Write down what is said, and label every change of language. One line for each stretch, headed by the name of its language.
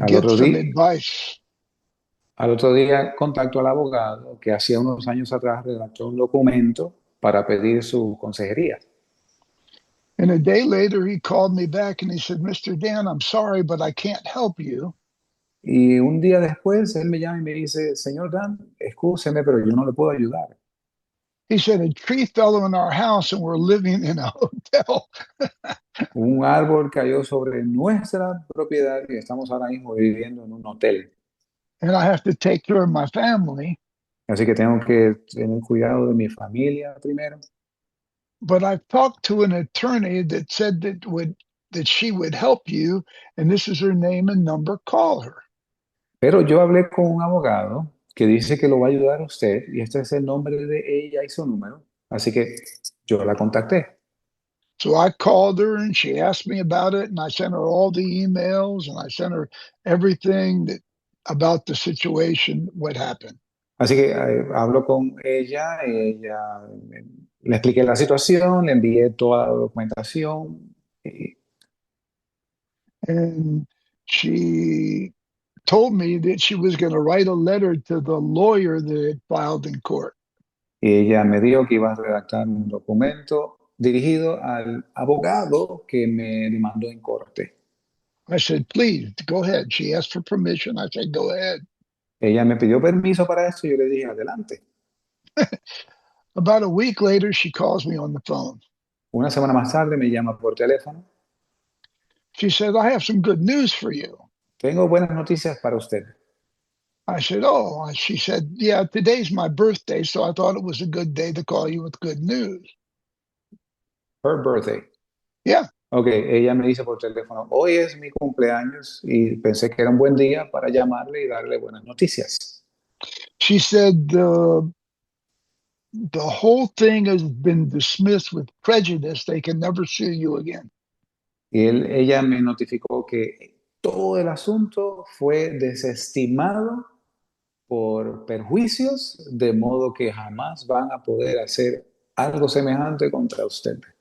Spanish: Al
English: get
Spanish: otro
English: some
Spanish: día,
English: advice.
Spanish: al otro día contacto al abogado que hacía unos años atrás redactó un documento para pedir su consejería.
English: And a day later, he called me back and he said, Mr. Dan, I'm sorry, but I can't help you.
Spanish: Y un día después él me llama y me dice, señor Dan, excúseme, pero yo no le puedo ayudar.
English: He said, a tree fell in our house and we're living in a hotel.
Spanish: Un árbol cayó sobre nuestra propiedad y estamos ahora mismo viviendo en un hotel.
English: And I have to take care of my family.
Spanish: Así que tengo que tener cuidado de mi familia primero.
English: But I've talked to an attorney that said that she would help you, and this is her name and number. Call her.
Spanish: Pero yo hablé con un abogado que dice que lo va a ayudar a usted y este es el nombre de ella y su número. Así que yo la contacté.
English: So I called her and she asked me about it, and I sent her all the emails and I sent her everything about the situation, what happened.
Spanish: Así que hablo con ella, le expliqué la situación, le envié toda la documentación.
English: And she told me that she was going to write a letter to the lawyer that had filed in court.
Spanish: Y ella me dijo que iba a redactar un documento dirigido al abogado que me demandó en corte.
English: I said, please go ahead. She asked for permission. I said, go ahead.
Spanish: Ella me pidió permiso para esto y yo le dije, adelante.
English: About a week later, she calls me on the phone.
Spanish: Una semana más tarde me llama por teléfono.
English: She said, I have some good news for you.
Spanish: Tengo buenas noticias para usted.
English: I said, oh, she said, yeah, today's my birthday, so I thought it was a good day to call you with good news. Her birthday. Yeah.
Spanish: Ok, ella me dice por teléfono, hoy es mi cumpleaños y pensé que era un buen día para llamarle y darle buenas noticias.
English: She said, the whole thing has been dismissed with prejudice. They can never sue you again.
Spanish: Y ella me notificó que todo el asunto fue desestimado por perjuicios, de modo que jamás van a poder hacer algo semejante contra usted.